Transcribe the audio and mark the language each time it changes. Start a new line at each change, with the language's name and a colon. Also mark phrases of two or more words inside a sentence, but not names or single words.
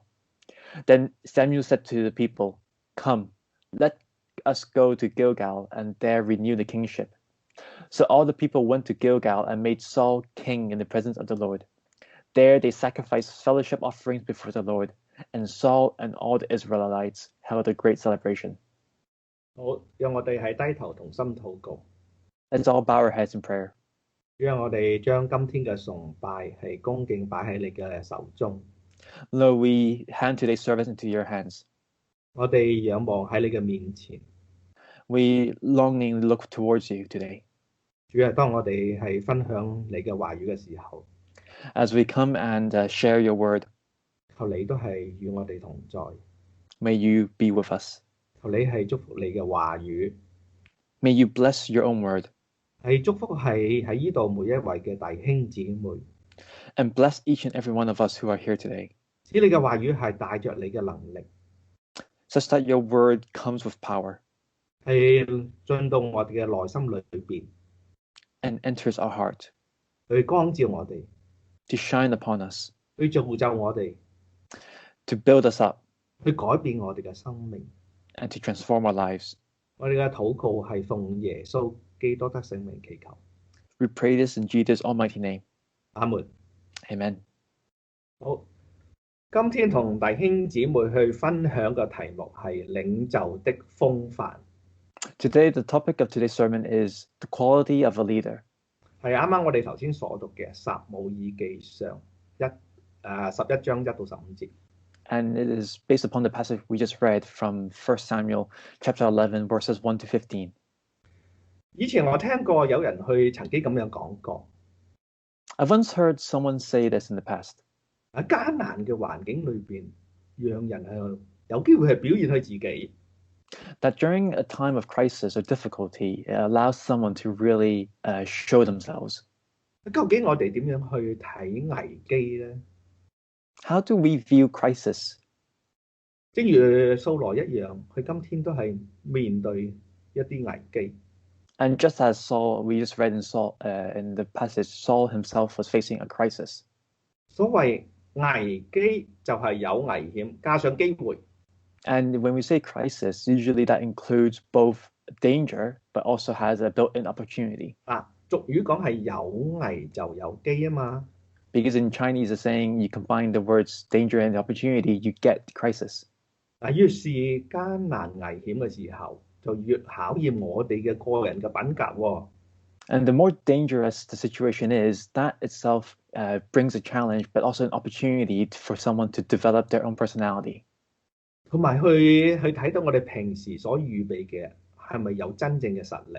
English: Then Samuel said to the people, "Come, let us go to Gilgal and there renew the kingship." So all the people went to Gilgal and made Saul king in the presence of the Lord. There they sacrificed fellowship offerings before the Lord, and Saul and all the Israelites held a great celebration.
Cantonese: 好，讓我哋係低頭同心禱告，
English: Let's all bow our heads in prayer.
Cantonese: 讓我哋將今天嘅崇拜係恭敬擺喺你嘅手中，
English: Lord, we hand today's service into your hands.
Cantonese: 我哋仰望喺你嘅面前。
English: We longingly look towards you today.
Cantonese: 主啊，當我哋係分享你嘅話語嘅時候，
English: As we come and share your word,
Cantonese: 求你都係與我哋同在，
English: may you be with us.
Cantonese: 求你係祝福你嘅話語，
English: May you bless your own word
Cantonese: 係祝福係喺呢度每一位嘅弟兄姊妹，
English: and bless each and every one of us who are here today,
Cantonese: 使你嘅話語係帶着你嘅能力，
English: such that your word comes with power
Cantonese: 係進到我哋嘅內心裏邊，
English: and enters our heart
Cantonese: 去光照我哋，
English: to shine upon us,
Cantonese: 去造就我哋，
English: to build us up,
Cantonese: 去改變我哋嘅生命。
English: and to transform our lives.
Cantonese: 我哋嘅禱告係奉耶穌基督的聖名祈求，
English: We pray this in Jesus' almighty name.
Cantonese: 阿門。
English: Amen.
Cantonese: 好，今天同弟兄姊妹去分享嘅題目係領袖的風範。
English: Today, the topic of today's sermon is the quality of a leader.
Cantonese: 係啱啱我哋頭先所讀嘅撒母耳記上11章1到15節。
English: And it is based upon the passage we just read from 1 Samuel chapter 11, verses 1 to 15.
Cantonese: 以前我聽過有人曾經咁樣講過，
English: I've once heard someone say this in the past.
Cantonese: 喺艱難嘅環境裏邊，讓人係有機會係表現佢自己。
English: That during a time of crisis or difficulty, it allows someone to really show themselves.
Cantonese: 究竟我哋點樣去睇危機呢？
English: How do we view crisis?
Cantonese: 正如掃羅一樣，佢今天都係面對一啲危機。
English: And just as Saul, we just read in the passage, Saul himself was facing a crisis.
Cantonese: 所謂危機就係有危險加上機會。
English: And when we say crisis, usually that includes both danger, but also has a built-in opportunity.
Cantonese: 俗語講係有危就有機啊嘛。
English: Because in Chinese, the saying, you combine the words danger and opportunity, you get crisis.
Cantonese: 越是艱難危險嘅時候，就越考驗我哋嘅個人嘅品格喎。
English: And the more dangerous the situation is, that itself brings a challenge, but also an opportunity for someone to develop their own personality.
Cantonese: 同埋去睇到我哋平時所預備嘅係咪有真正嘅實力？